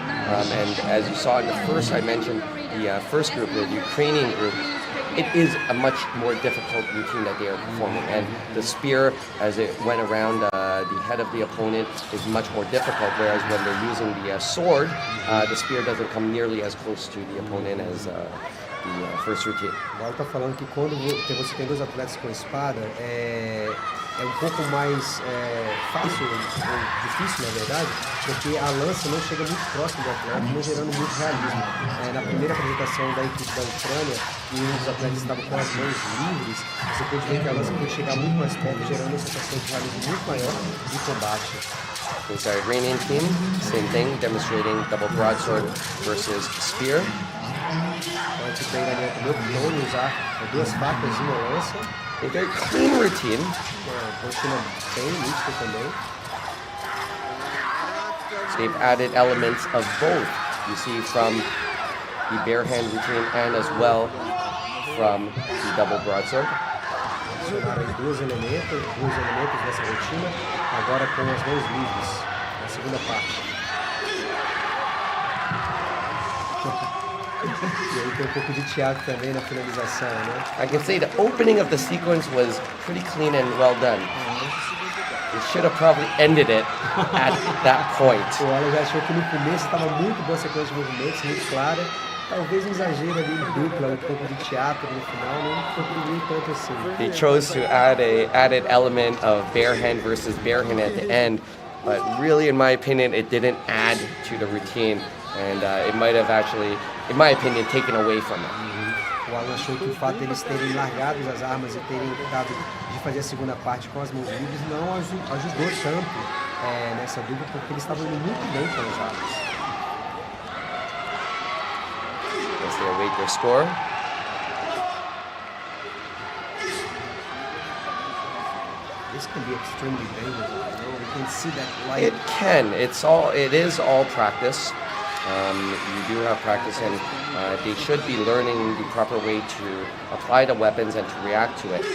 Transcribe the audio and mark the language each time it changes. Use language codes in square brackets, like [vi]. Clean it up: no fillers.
[en] And as you saw in the first, I mentioned the first group, the Ukrainian group, it is a much more difficult routine that they are performing. And the spear, as it went around the head of the opponent, is much more difficult, whereas when they're using the sword, the spear doesn't come nearly as close to the opponent as the first routine. [pt] Agora tá falando que quando você tem 2 atletas com espada, é um pouco mais fácil, ou difícil na verdade, porque a lança não chega muito próximo do atleta, não gerando muito realismo. Na primeira apresentação da equipe da Ucrânia, e um dos atletas estava com as mãos livres, você pode ver que a lança pode chegar muito mais perto, gerando uma sensação de realismo muito maior de combate. [en] There's our Iranian team, same thing, demonstrating double broadsword versus spear. [pt] A equipe iraniana também optou em usar 2 facas e uma lança. [en] A very clean routine. [pt] Rotina bem nítida também. [en] So they've added elements of both. You see from the bare hand routine and as well from the double broadsword. [pt] Adicionaram aí 2 elementos nessa rotina, agora com as mãos livres, na segunda parte. E aí tem pouco de teatro também na finalização, né? [en] I can say the opening of the sequence was pretty clean and well done. They should have probably ended it at that point. [pt] O Alan já achou que no começo estava muito boa a sequência de movimentos, muito clara. Talvez um exagero ali em dupla, um pouco de teatro no final, não contribuiu tanto assim. [en] They chose to add a added element of bare hand versus bare hand at the end, but really, in my opinion, it didn't add to the routine, and it might have actually, in my opinion, taken away from it. [pt] O Alan achou que o fato de eles terem largado as armas e terem tentado de fazer a segunda parte com as mãos livres não ajudou tanto nessa dupla, porque eles estavam indo muito bem com as armas. [en] As they await their score. This can be extremely dangerous. We can see that light. It can. It is all practice. You do have practice, and they should be learning the proper way to apply the weapons and to react to it.